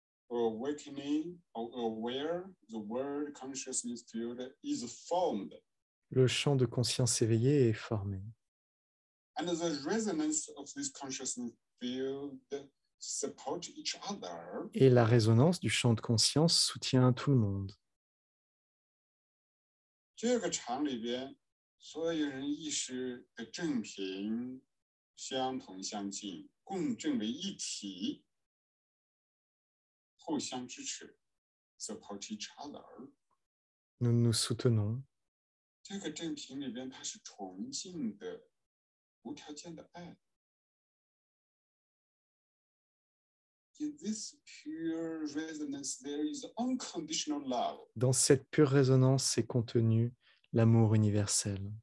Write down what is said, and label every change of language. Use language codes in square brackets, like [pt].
[en] awakening or aware, the world consciousness field is formed. [fr] le champ de conscience éveillée est formé. [en] And the resonance of this consciousness field support each other. [fr] Et la résonance du champ de conscience soutient tout le monde. [zh] 这个场里边，所有人意识的正频相同相近，共振为一体，互相支持 ， [en] support each other。 [fr] Nous nous soutenons. [zh] 这个正频里边，它是纯净的、无条件的爱。 [en] In this pure resonance, there is unconditional love. [fr] Dans cette pure résonance est contenu l'amour universel.